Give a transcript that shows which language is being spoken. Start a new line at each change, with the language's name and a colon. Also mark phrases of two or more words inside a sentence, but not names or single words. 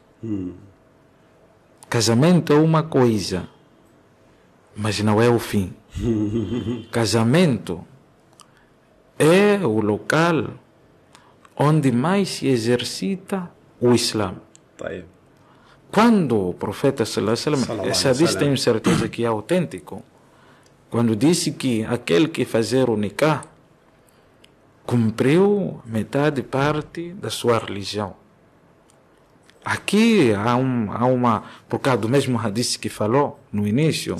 Portuguese: Casamento é uma coisa, mas não é o fim. Casamento é o local onde mais se exercita o Islã. Quando o profeta
Arabic: صلى الله عليه وسلم,
Portuguese: esse hadith tenho certeza que é autêntico, quando disse que aquele que fazer o nikah cumpriu metade parte da sua religião. Aqui há uma, por causa do mesmo hadith que falou no início,